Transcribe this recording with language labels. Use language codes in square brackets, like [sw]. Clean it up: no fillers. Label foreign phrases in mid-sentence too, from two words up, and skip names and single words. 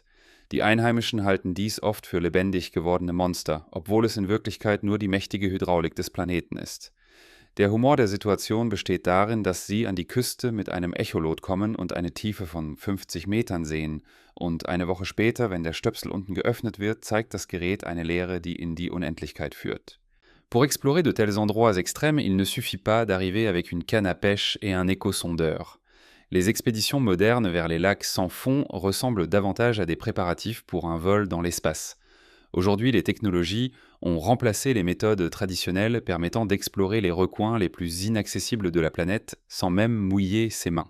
[de] Die Einheimischen halten dies oft für lebendig gewordene Monster, obwohl es in Wirklichkeit nur die mächtige Hydraulik des Planeten ist. Der Humor der Situation besteht darin, dass sie an die Küste mit einem Echolot kommen und eine Tiefe von 50 Metern sehen, und eine Woche später, wenn der Stöpsel unten geöffnet wird, zeigt das Gerät eine Leere, die in die Unendlichkeit führt. [fr] Pour explorer de tels endroits extrêmes, il ne suffit pas d'arriver avec une canne à pêche et un échosondeur. Les expéditions modernes vers les lacs sans fond ressemblent davantage à des préparatifs pour un vol dans l'espace. Aujourd'hui, les technologies ont remplacé les méthodes traditionnelles permettant d'explorer les recoins les plus inaccessibles de la planète sans même mouiller ses mains.